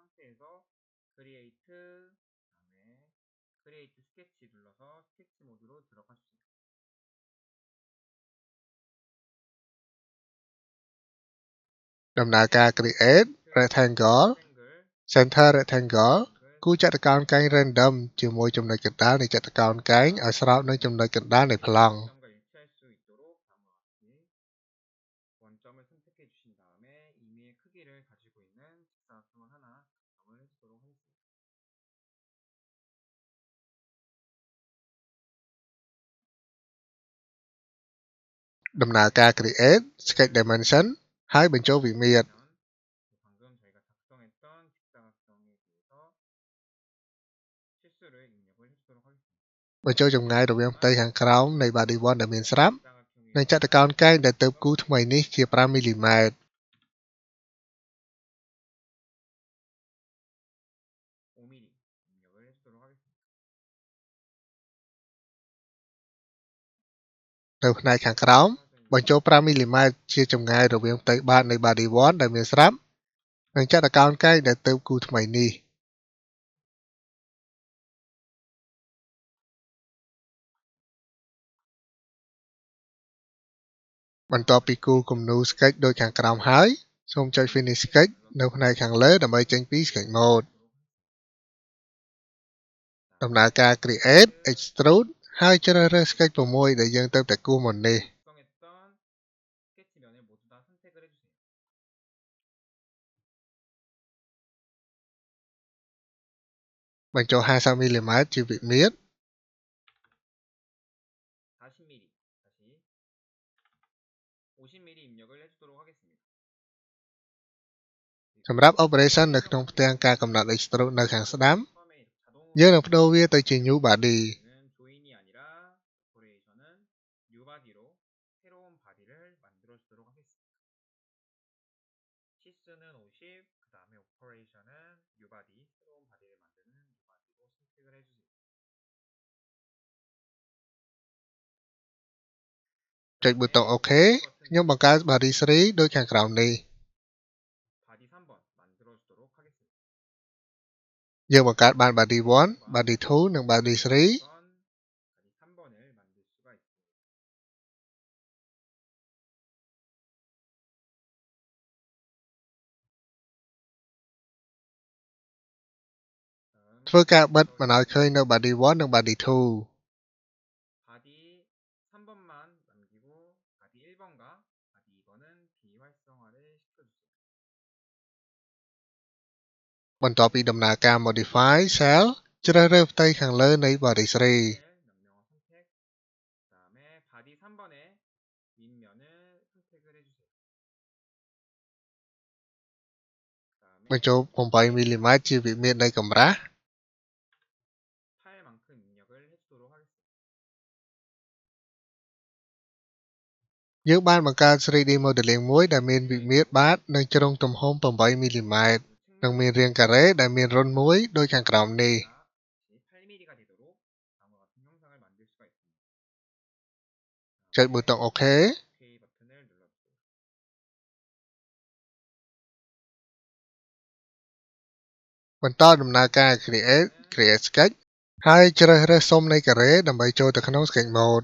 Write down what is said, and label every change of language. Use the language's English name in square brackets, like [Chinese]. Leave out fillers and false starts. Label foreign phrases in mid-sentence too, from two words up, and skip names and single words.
[Khmer] ដំណើរការ [English] create rectangle center rectangle [Khmer] គូរចតុកោណកែង random ជាមួយចំណុចកណ្ដាលនៃចតុកោណកែងឲ្យស្របនឹងចំណុចកណ្ដាលនៃប្លង់ [Korean] 원점을 선택해 주신 다음에 임의의 크기를 가지고 있는 직사각형을 하나 작성을 해주도록 하겠습니다. [Khmer] ដំណើរការ [English] create sketch dimension [Khmer] ហើយបញ្ចូលវិមាត្រ [Korean] 방금 저희가 작성했던 직사각형에 대해서 치수를 입력을 해주도록 하겠습니다. [Khmer] បញ្ចូលចម្ងាយរវាងផ្ទៃខាងក្រោមនៃ body 1 ដែលមានស្រាប់ និងចតុកោណកែងដែលទើបគូរថ្មីនេះជា 5 មីលីម៉ែត្រ [Korean] 5mm 입력을 해주도록 하겠습니다. [Khmer] នៅផ្នែកខាងក្រោមបញ្ចូល 5 មីលីម៉ែត្រជាចម្ងាយរវាងផ្ទៃបាតនៃ body 1 ដែលមានស្រាប់ និងចតុកោណកែងដែលទើបគូរថ្មីនេះ បន្ទាប់ពីគូរគំនូរ sketch ដូចខាងក្រោមហើយសូមចុច [English] finish sketch [Khmer] នៅផ្នែកខាងលើដើម្បីចេញពី [English] sketch mode [Khmer] ដំណើរការ [English] create extrude [Khmer] ហើយជ្រើសរើស sketch 6 ដែលយើងទៅតែគូសមុននេះ [Korean] 작성했던 스케치면을 모두 다 선택을 해주세요. [Khmer] បញ្ចូល 50mm ជាវិមាត្រ [Korean] 40mm 다시 50mm 입력을 해주도록 하겠습니다. [Khmer] សម្រាប់ operation នៅក្នុងផ្ទាំងការកំណត់ extrude នៅខាងស្ដាំ [Korean] 처음에 자동으로 [Khmer] យើងនឹងបដូរវាទៅជា [English] new body [Korean] 조인이 아니라 오퍼레이션은 [English] new body [Korean] 로 새로운 바디를 만들어주도록 하겠습니다. 치수는 50, 그 다음에 오퍼레이션은 [English] new body, [Korean] 새로운 바디를 만드는 [English] new body [Korean] 로 선택을 해주세요. [Khmer] ចុចប៊ូតុង OK ខ្ញុំបង្កើត body 3 ដូចខាងក្រោមនេះ [Korean] 바디 3번 만들어주도록 하겠습니다. [Khmer] យើងបង្កើតបាន body 1, body 2 និង body 3 [Korean] 바디 3번을 만들 수가 있습니다. [Khmer] ធ្វើការបិទមិនឲ្យឃើញនៅ body 1 និង body 2 [Korean] 바디 3번만 남기고 바디 1번과 바디 2번은 비활성화를 시켜주세요. [Khmer] បន្ទាប់ពីដំណើរការ [English] modify cell [Khmer] ជ្រើសរើសផ្ទៃខាងលើនៃ body 3 [Korean] 명령어 선택, 그 다음에 바디 3번의 윗면을 선택을 해주세요. [Khmer] បញ្ចូល 8mm ជាវិមាត្រនៃកម្រាស់ [Korean] 8만큼 입력을 해주도록 하겠습니다. [Khmer] យើងបានបង្កើត [English] 3D modeling [Khmer] មួយដែលមានវិមាត្របាតនិងជ្រុងទំហំ 8mm និងមានរាងការ៉េដែលមានរន្ធមួយដូចខាងក្រោមនេះ [Korean] 8mm가 되도록 다음과 같은 형상을 만들 수가 있습니다. [Khmer] ចុចប៊ូតុង OK [Korean] OK 버튼을 눌러주세요. [Khmer] បន្តដំណើរការ [English] create sketch [Khmer] ហើយជ្រើសរើសស៊ុមនៃការ៉េដើម្បីចូលទៅក្នុង [English] sketch mode